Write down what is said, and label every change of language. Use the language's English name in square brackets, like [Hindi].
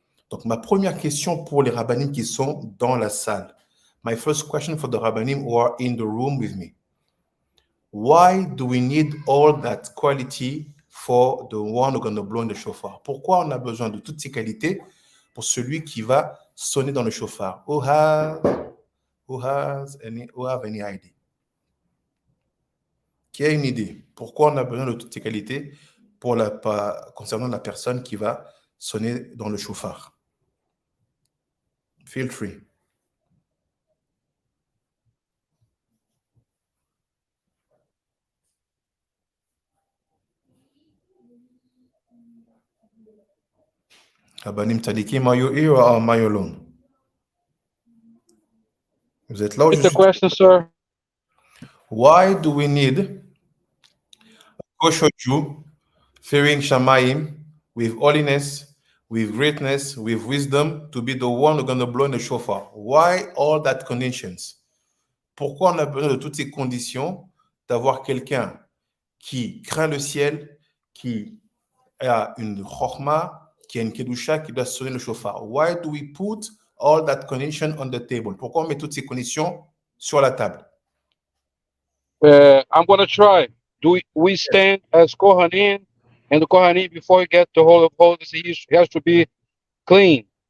[French] Donc, ma première question pour les rabbinim qui sont dans la salle. [English] My first question for the rabbinim who are in the room with me. Why do we need all that quality for the one who's going to blow in the shofar? [French] Pourquoi on a besoin de toutes ces qualités pour celui qui va sonner dans le shofar? [English] Who have any idea? [French] Qui a une idée? Pourquoi on a besoin de toutes ces qualités concernant la personne qui va sonner dans le shofar? [English] Feel free. Rabbanim Tzadikim, are you here or am I alone? [French] Vous êtes là ou [English] Repeat the question, sir. Why do we need a kosher Jew, fearing Shamayim, with holiness, with greatness, with wisdom, to be the one who's going to blow in the shofar? Why all that conditions? [French] Pourquoi on a besoin de toutes ces conditions d'avoir quelqu'un qui craint le ciel, qui a une chokhma, qui a une kedusha, qui doit sonner le shofar? [English] Why do we put all that condition on the table? [French] Pourquoi on met toutes ces conditions sur la table? [English] I'm going to try. Do we stand as Kohanim, and the Kohanim, before he get the Holy of Holies, he has to be clean.